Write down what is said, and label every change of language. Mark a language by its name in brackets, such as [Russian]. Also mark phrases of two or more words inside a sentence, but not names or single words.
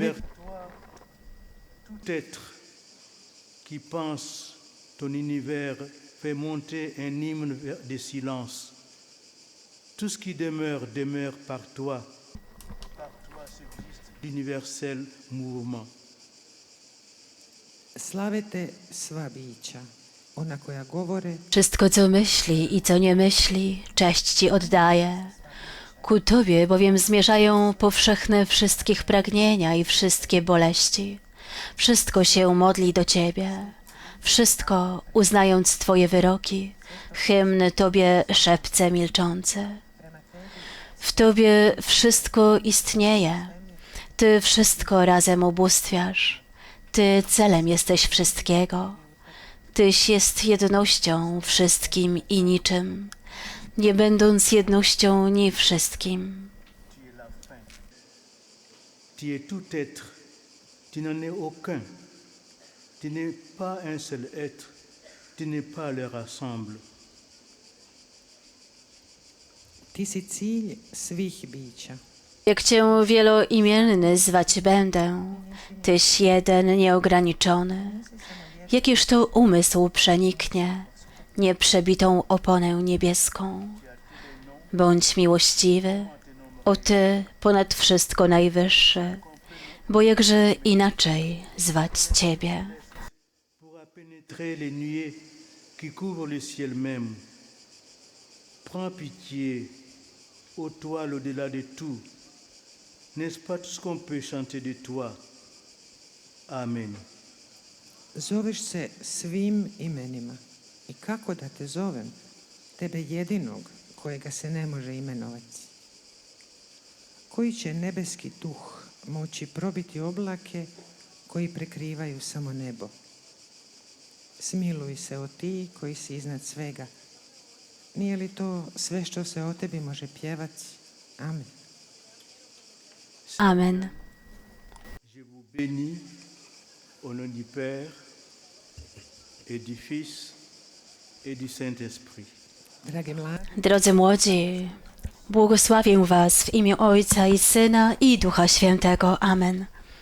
[French] vers toi, tout être qui pense ton univers fait monter un hymne de silence. Tout ce qui demeure, demeure par toi. Par toi subsiste l'universel mouvement. [Croatian] slave te sva bića, ona koja govore, [Polish] Wszystko, co myśli i co nie myśli, cześć Ci oddaje. Ku Tobie bowiem zmierzają powszechne wszystkich pragnienia i wszystkie boleści. Wszystko się modli do Ciebie. Wszystko, uznając Twoje wyroki, hymn Tobie szepce milczący. W Tobie wszystko istnieje. Ty wszystko razem ubóstwiasz. Ty celem jesteś wszystkiego. Tyś jest jednością wszystkim i niczym, nie będąc jednością ni wszystkim. [French] Tu es la fin. Tu es tout être. Tu n'en es aucun. Tu n'es pas un seul être. Tu n'es pas leur ensemble. [Croatian] ti si cilj svih bića. [Polish] Jak Cię wieloimienny zwać będę, Tyś jeden nieograniczony. Jakiż to umysł przeniknie nieprzebitą oponę niebieską. Bądź miłościwy, o Ty ponad wszystko najwyższy, bo jakże inaczej zwać Ciebie. [French] Pourra pénétrer les nuées qui couvrent le ciel même. Prends pitié, ô toi l'au-delà de tout. N'est-ce pas tout ce qu'on peut chanter de toi? Amen. [Croatian] Zoveš se svim imenima. I kako da te zovem? Tebe jedinog kojega se ne može imenovati. Koji će nebeski duh moći probiti oblake koji prekrivaju samo nebo? Smiluj se o ti koji si iznad svega. Nije li to sve što se o tebi može pjevati? Amen. Amen. [French] Je vous bénis au nom du Père et du Fils et du Saint-Esprit. [Croatian] Dragi mladi, [Polish] Drodzy młodzi, błogosławię Was w imię Ojca i Syna i Ducha Świętego. Amen.